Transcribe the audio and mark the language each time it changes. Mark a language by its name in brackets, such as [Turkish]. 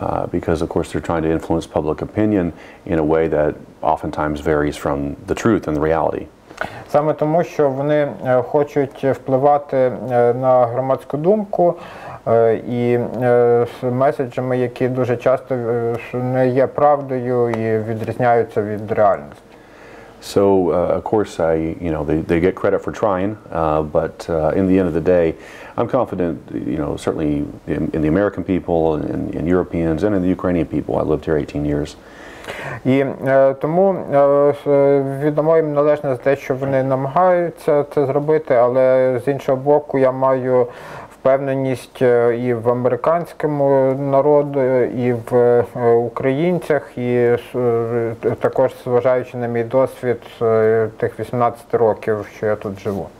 [English] Because, of course, they're trying to influence public opinion in a way that oftentimes varies from the truth and the reality. [Ukrainian] Саме тому, що вони хочуть впливати на громадську думку і меседжами, які дуже часто не є правдою і відрізняються від реальності. [English] So, of course, they get credit for trying, but in the end of the day, I'm confident, you know, certainly in the American people, in Europeans, and in the Ukrainian people. I lived here 18 years. [Ukrainian] І тому відомо їм належне за те, що вони намагаються це зробити, але з іншого боку я маю впевненість і в американському народі, і в українцях, і також зважаючи на мій досвід тих 18 років, що я тут живу.